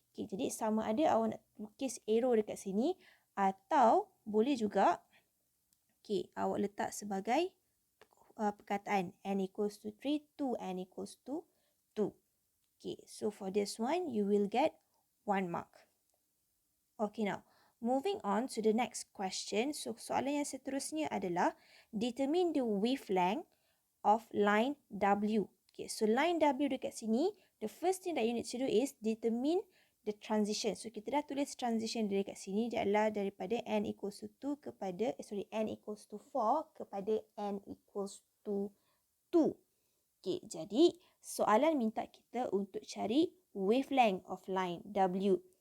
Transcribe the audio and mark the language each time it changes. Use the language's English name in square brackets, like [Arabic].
[Malay] Jadi sama ada awak nak lukis arrow dekat sini atau boleh juga awak letak sebagai perkataan [English] n equals to 3 to n equals to 2. So for this one, you will get 1 mark. Now, moving on to the next question. So [Malay] soalan yang seterusnya adalah [English] determine the wavelength of line W. So line W [Malay] dekat sini, [English] the first thing that you need to do is determine the transition. [Malay] So kita dah tulis transition dekat sini, dia adalah daripada n equals to 2 kepada, n equals to 4 kepada n equals to 2. Jadi soalan minta kita untuk cari [English] wavelength of line W.